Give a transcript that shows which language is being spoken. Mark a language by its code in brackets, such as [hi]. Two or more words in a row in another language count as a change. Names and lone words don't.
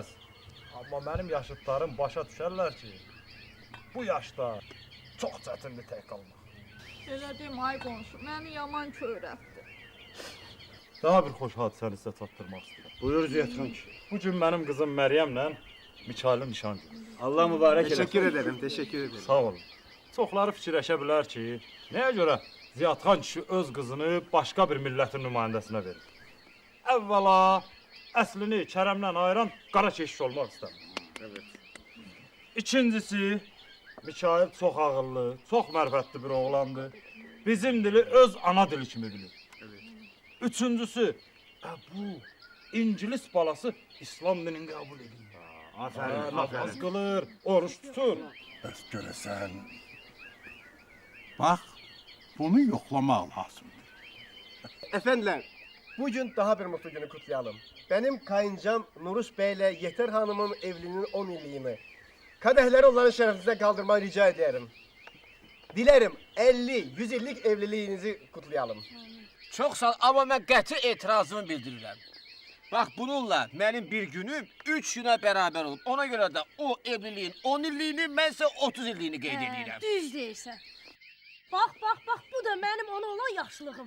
[az] Amma mənim yaşıdlarım başa düşərlər ki, bu yaşda çox çətindir tək qalmaq. Elə demə ay qonşu, məni yaman köyrətdi. Daha bir xoş hadisəni sizə çatdırmaq istəyirəm. Buyur Ziyad xan ki. Bu gün mənim qızım Məryəmlə Mikailin nişan günü. Allah mübarək eləsin. [tr] Teşekkür ederim, teşekkür ederim. [az] Sağ olun. Çoxları fikirləşə bilər ki, nəyə görə Ziyad xan kişi öz qızını başqa bir millətin nümayəndəsinə verir? Əvvəla, əslini Kərəmdən ayıran qara keşiş olmaq istəmir. [tr] Evet. [az] İkincisi, Mikail çox ağıllı, çox mərifətli bir oğlandır. Bizim dili öz ana dili kimi bilir. Üçüncüsü, bu İngilis balası İslam dinini qəbul edir. Aferin, Namaz qılır, oruç tutur. Bəs görəsən, bax, bunu yoxlamaq lazımdır. [tr] Efendiler, bugün daha bir mutlu günü kutlayalım. Benim kayıncam Nuruş Bey ile Yeter Hanım'ın evliliğinin 10 yıllığını. Kadehleri onların şerefinize kaldırmayı rica ederim. Dilerim 50-100 yıllık evliliğinizi kutlayalım. [az] Çox sağ ol, amma mən qəti etirazımı bildirirəm. Bax, bununla mənim bir günüm 3 günə bərabər olub. Ona görə də o evliliyin 10 illiyini, mən isə 30 illiyini qeyd edirəm. Düz deyirsən. Bax, bu da mənim ona olan yaxşılığım.